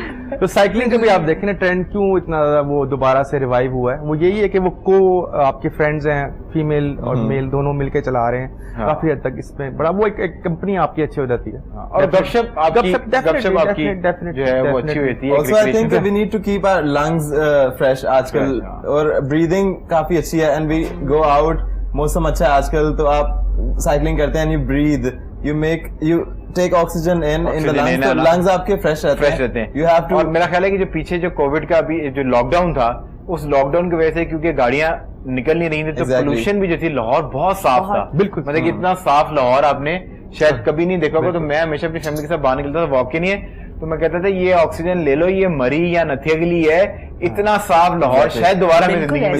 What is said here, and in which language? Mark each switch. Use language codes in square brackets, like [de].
[ur] تو سائیکلنگ کا بھی آپ دیکھیں نا ٹرینڈ کیوں اتنا زیادہ وہ دوبارہ سے ریوائیو ہوا ہے, وہ یہی ہے کہ وہ آپ کے فرینڈز ہیں فیمیل اور میل دونوں مل کے چلا رہے ہیں کافی حد تک. اس میں بڑا وہ ایک کمپنی آپ کی اچھی ہو جاتی ہے اور گپ شپ آپ کی جو ہے وہ اچھی ہوتی ہے. [en] Also I think that we need to keep our lungs fresh [ur] آج کل, اور breathing کافی اچھی ہے, and we go out, موسم اچھا ہے آج کل, تو آپ سائیکلنگ کرتے ہیں and [en] you breathe, you take oxygen in the lungs, [ur] تو lungs آپ کے فریش رہتے ہیں. [en] You have to. [ur] اور میرا خیال ہے کہ جو پیچھے جو کووڈ کا بھی جو لاک ڈاؤن تھا, اس لاک ڈاؤن کی وجہ سے کیونکہ گاڑیاں نکل نہیں رہی تھی تو پولوشن بھی جو تھی لاہور بہت صاف تھا. بالکل, مطلب کہ اتنا صاف لاہور آپ نے شاید کبھی نہیں دیکھا ہوگا. تو میں ہمیشہ اپنی فیملی کے ساتھ باہر نکلتا تھا واک کے لیے, تو میں کہتا تھا یہ آکسیجن لے لو, یہ مری یا نتھی اگلی ہے, اتنا صاف لاہور شاید دوبارہ میں زندگی میں